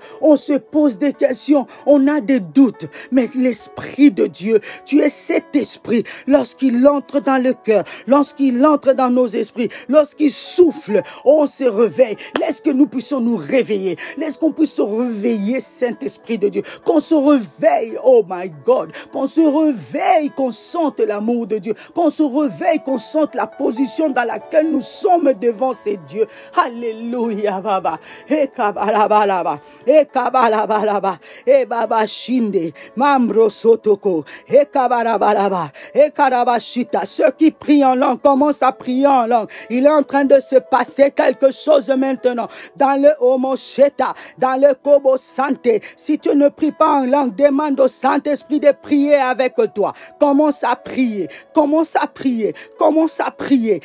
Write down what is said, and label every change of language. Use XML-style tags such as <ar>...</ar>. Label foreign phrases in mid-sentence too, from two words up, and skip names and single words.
<fr>On se pose des questions, on a des doutes. Mais l'Esprit de Dieu, tu es cet esprit. Lorsqu'il entre dans le cœur, lorsqu'il entre dans nos esprits, lorsqu'il souffle, on se réveille. Laisse que nous puissions nous réveiller. Laisse qu'on puisse se réveiller, Saint-Esprit de Dieu. Qu'on se réveille,</fr> <en>oh my God.</en> <fr>Qu'on se réveille, qu'on sente l'amour de Dieu. Qu'on se réveille, qu'on sente la position dans laquelle nous sommes devant ces dieux. Alléluia, Baba. Et kabalabalaba. Et kabalabalaba. Et Baba Shinde. Mambro Sotoko. Et kabalabalaba. Et karabashita. Ceux qui prient en langue commencent à prier en langue. Il est en train de se passer quelque chose maintenant. Dans le Homosheta, dans le Kobo Santé. Si tu ne pries pas en langue, demande au Saint-Esprit de prier avec toi. Commence à prier, commence à prier, commence à prier.</fr>